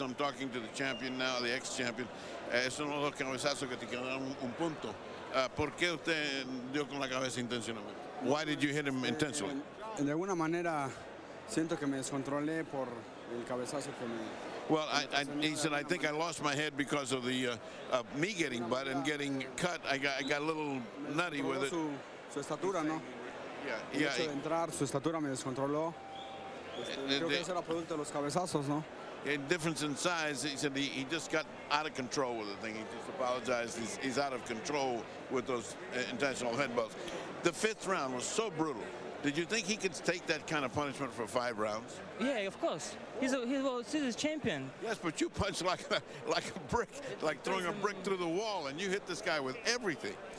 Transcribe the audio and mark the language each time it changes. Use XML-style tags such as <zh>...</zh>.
<en>I'm talking to the champion now, the ex-champion.</en> <es>Esos son los dos cabezazos que te quedaron un punto. ¿Por qué usted dio con la cabeza intencionalmente?</es> <en>Why did you hit him intentionally?</en> <es>De alguna manera siento que me descontrolé por el cabezazo que me.</es> <en>Well, he said, I think I lost my head because of the me getting butt and getting cut. I got a little nutty with it.</en> <es>Su estatura, ¿no? El hecho de entrar, su estatura me descontroló. Creo que eso era producto de los cabezazos, ¿no?</es> <en>Difference in size. He said he just got out of control with the thing. He just apologized. He's out of control with those intentional headbutts. The fifth round was so brutal. Did you think he could take that kind of punishment for 5 rounds? Yeah, of course. He's a World Series champion. Yes, but you punched like a brick, like throwing a brick through the wall, and you hit this guy with everything.</en>